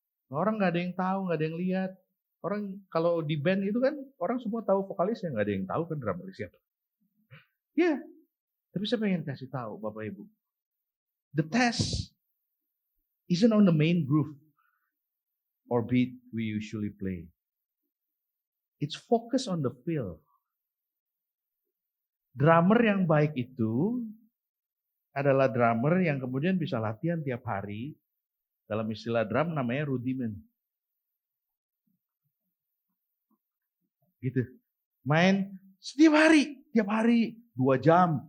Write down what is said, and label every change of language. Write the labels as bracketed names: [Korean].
[Indonesian] Orang nggak ada yang tahu, nggak ada yang lihat. Orang kalau di band itu kan orang semua tahu vokalisnya, nggak ada yang tahu kan drummer siapa. Ya, tapi saya pengen kasih tahu Bapak Ibu. [English] The test isn't on the main groove or beat we usually play. It's focus on the feel. [Indonesian] Drummer yang baik itu adalah drummer yang kemudian bisa latihan tiap hari. Dalam istilah drum namanya rudiment. Gitu. Main setiap hari, tiap hari 2 jam.